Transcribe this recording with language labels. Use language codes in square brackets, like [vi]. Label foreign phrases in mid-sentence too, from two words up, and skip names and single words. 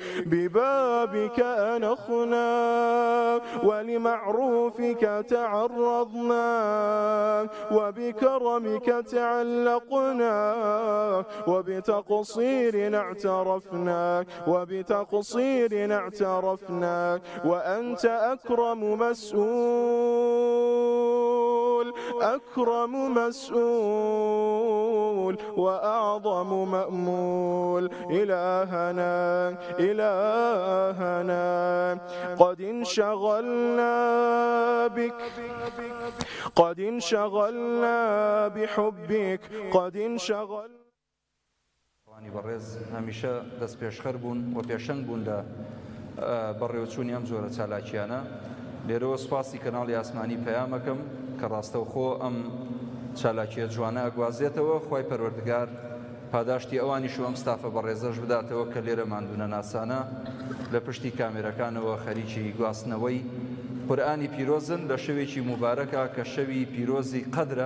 [ar] ببابك أنخنا ولمعروفك تعرضنا، وبكرمك تعلقنا، وبتقصير اعترفنا، وأنت أكرم مسؤول وأعظم مأمول. إلهنا قد انشغلنا بحبك، قد انشغلنا. [ckb] بەڕێز هەمیشە دەست پێشخەر بوون و پێشەنگ بوون لە بەڕێوەچوونی ئەم جۆرە چالاکیانە. لێرەوە سوپاسی کەناڵی ئاسمانی پەیامەکەم کە ڕاستەوخۆ ئەم چالاکیە جوانە ئەگوازێتەوە. خوای پەروەردگار پاداشتی ئەوانیش و ئەم ستافە بەڕێزەش بداتەوە کە لێرە ماندوونە ناسانە لە پشتی کامێرەکانەوە خەریکی گواستنەوەی قورئانی پیرۆزن لە شەوێکی موبارەکە کە شەوی پیرۆزی قەدرە.